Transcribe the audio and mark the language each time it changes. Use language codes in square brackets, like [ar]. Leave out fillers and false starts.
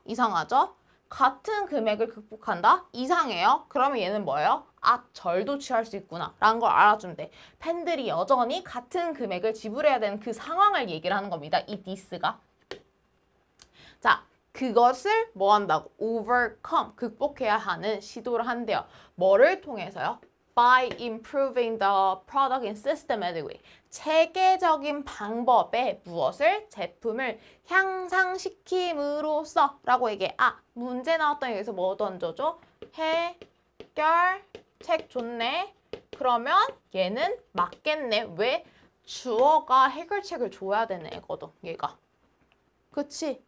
[ko] 이상하죠? 같은 금액을 극복한다? 이상해요. 그러면 얘는 뭐예요? 아, 절도 취할 수 있구나 라는 걸 알아주면 돼. 팬들이 여전히 같은 금액을 지불해야 되는 그 상황을 얘기를 하는 겁니다. 이 this가. 자, 그것을 뭐 한다고? overcome, 극복해야 하는 시도를 한대요. 뭐를 통해서요? [en] By improving the product in systematic way. [ko] 체계적인 방법에 무엇을? 제품을 향상시킴으로써 라고 얘기해. 아, 문제 나왔던 여기서 뭐 던져줘? 해결책 좋네. 그러면 얘는 맞겠네. 왜? 주어가 해결책을 줘야 되는 애거든, 얘가. 그치?